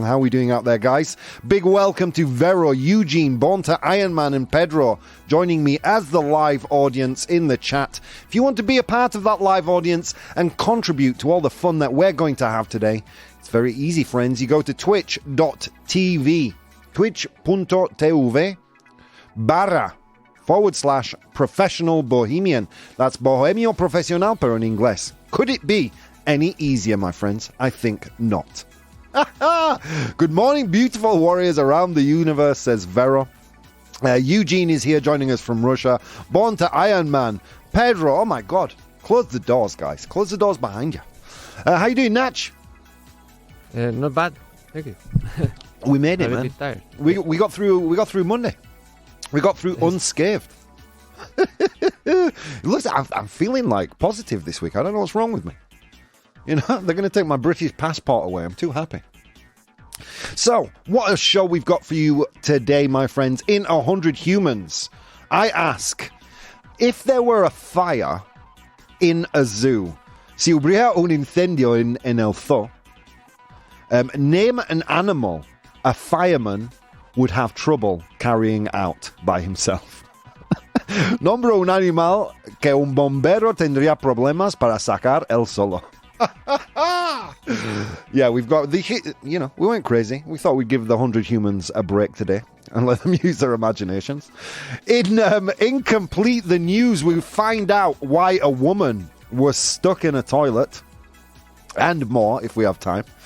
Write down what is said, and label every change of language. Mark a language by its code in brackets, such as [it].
[en] How are we doing out there, guys? Big welcome to Vero, Eugene, Bonta, Ironman, and Pedro joining me as the live audience in the chat. If you want to be a part of that live audience and contribute to all the fun that we're going to have today, it's very easy, friends. You go to twitch.tv, twitch.tv/professional bohemian. That's [es] bohemio profesional, pero en inglés. [en] Could it be any easier, my friends? I think not. Good morning, beautiful warriors around the universe, says Vero. Eugene is here joining us from Russia. Born to Iron Man. Pedro, oh my God. Close the doors, guys. Close the doors behind you. How you doing, Natch? Not bad. Thank you. We made it, I'm a man. bit tired. We got through Monday. We got through unscathed. Looks, I'm feeling like positive this week. I don't know what's wrong with me. You know, they're going to take my British passport away. I'm too happy. So, what a show we've got for you today, my friends. In 100 Humans, I ask, if there were a fire in a zoo, [es] si hubiera un incendio en el zoo, [en] name an animal a fireman would have trouble carrying out by himself. [es] Nombro un animal que un bombero tendría problemas para sacar él solo. [en] Yeah, we've got the, you know, we went crazy. We thought we'd give the 100 Humans a break today and let them use their imaginations. In Incomplete the News, we find out why a woman was stuck in a toilet and more if we have time.